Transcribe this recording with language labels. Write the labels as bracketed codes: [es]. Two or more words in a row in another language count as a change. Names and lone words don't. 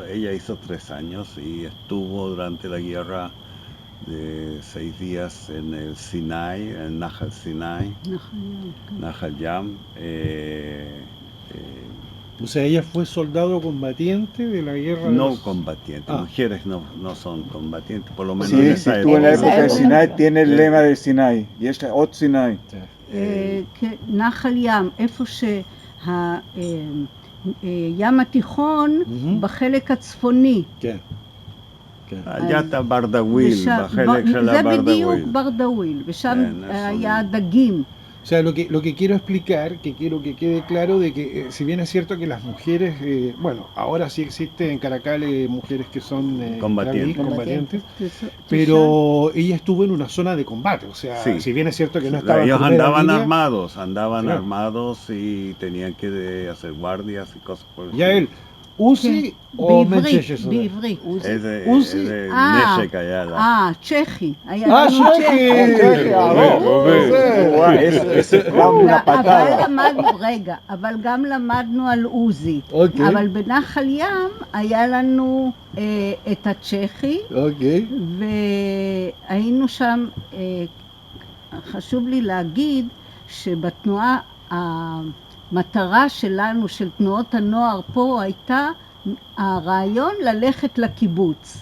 [es] Ella hizo 3 años y estuvo durante la guerra de 6 días en el Sinai, en Nahal Sinai, Nahal Yam. O sea, ella fue soldado combatiente de la guerra de No los... combatientes, mujeres no son combatientes, por lo menos Sí, en si esa estuvo en la época del época. Sinai, tiene el lema del Sinai. Y es Ot Sinai. [he] נחל ים, איפה שהים התיכון בחלק הצפוני. כן, כן. [es] allá está Bardawil, [he] ושם- בחלק של זה בדיוק הברדאוויל. ברדאוויל, ושם כן, היה דגים. [es] O sea, lo que quiero explicar, que quiero que quede claro de que si bien es cierto que las mujeres, bueno, ahora sí existen en Caracal mujeres que son combatientes, pero ella estuvo en una zona de combate, o sea, Sí. si bien es cierto que no estaba en Ellos primera andaban línea, Claro. armados y tenían que hacer guardias y cosas por el ya él, Uzi o [he] בעברית, [es] Mencheshes. [he] בעברית. [es] Ese neshek allá. [he] צ'כי. היה [es] Ah, [he] לנו [es] Cheji, Cheji, ese da una [he] אבל [es] patada. [he] למדנו, רגע, אבל גם למדנו על עוזי. אוקיי. אבל בנחל ים היה לנו את הצ'כי, אוקיי. והיינו שם, חשוב לי להגיד שבתנועה, המטרה שלנו, של תנועות הנוער פה, הייתה הרעיון ללכת לקיבוץ.